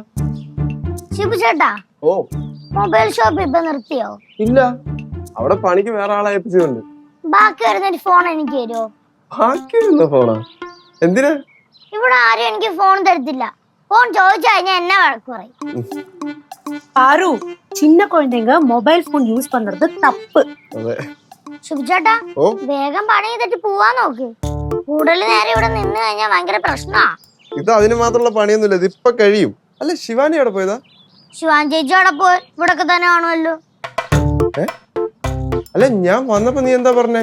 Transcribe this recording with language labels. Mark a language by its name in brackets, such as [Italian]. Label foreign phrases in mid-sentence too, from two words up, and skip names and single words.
[Malayalam] ശിബു ചേട്ടാ ഓ [English] mobile shop [Malayalam] ഇപ്പൊ നിർത്തിയോ? ഇല്ല, അവിടെ പണിക്ക് വേറെ ആളെ ഏൽപ്പിച്ചിട്ടുണ്ട്. ബാക്കി വരുന്നൊരു ഫോൺ എനിക്ക് തരുമോ? ബാക്കി വരുന്ന ഫോണാ? എന്തിനാ? ഇവിടെ ആരും എനിക്ക് ഫോൺ തരത്തില്ല. ഫോൺ ചോദിച്ചു കഴിഞ്ഞാൽ എന്നെ വഴക്ക് പറയും. [Tamil] பாரு சின்ன குழந்தைங்க [English] mobile phone use [Tamil] பண்றது தப்பு. [Malayalam] അതെ. ശിബു ചേട്ടാ ഓ വേഗം പണി ചെയ്തിട്ട് പോവാൻ നോക്ക്. കൂടുതൽ നേരം ഇവിടെ നിന്ന് കഴിഞ്ഞാൽ ഭയങ്കര പ്രശ്നാ. ഇത് അതിന് മാത്രമുള്ള പണിയൊന്നുമില്ല, ഇത് ഇപ്പൊ കഴിയും. അല്ല, ശിവാനി അവിടെ പോയതാ? ശിവാൻ ചേച്ചി അവിടെ പോയി ഇവിടൊക്കെ തന്നെ കാണുമല്ലോ. അല്ല, ഞാൻ വന്നപ്പോ നീ എന്താ പറഞ്ഞേ?